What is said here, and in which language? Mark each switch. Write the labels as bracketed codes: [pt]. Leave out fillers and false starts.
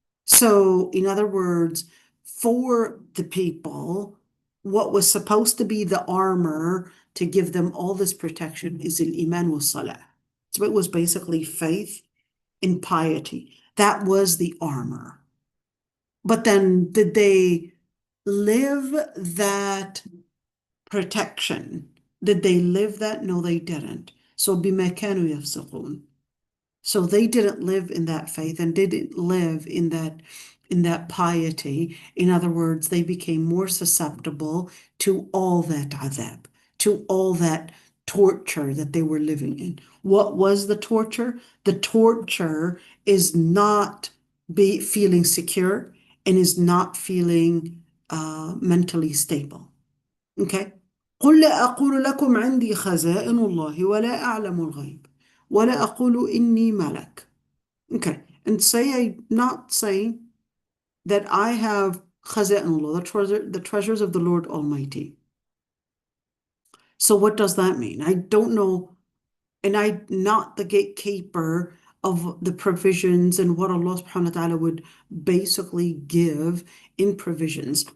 [en] So, in other words, for the people, what was supposed to be the armor to give them all this protection is [ar] al-iman wa salah. [en] So it was basically faith and piety. That was the armor. But then did they live that protection? Did they live that? No, they didn't. So [ar] بما كانوا يفسقون. [en] So they didn't live in that faith and didn't live in that piety. In other words, they became more susceptible to all that adab, to all that torture that they were living in. What was the torture? The torture is not feeling secure and is not feeling mentally stable. Okay? [ar] قل لا أقول لكم عندي خزائن الله ولا أعلم الغيب ولا أقول إني ملك. [en] Okay, and I'm not saying that I have khaza'inullah, the treasures of the Lord Almighty. So what does that mean? I don't know, and I'm not the gatekeeper of the provisions and what Allah subhanahu wa ta'ala would basically give in provisions.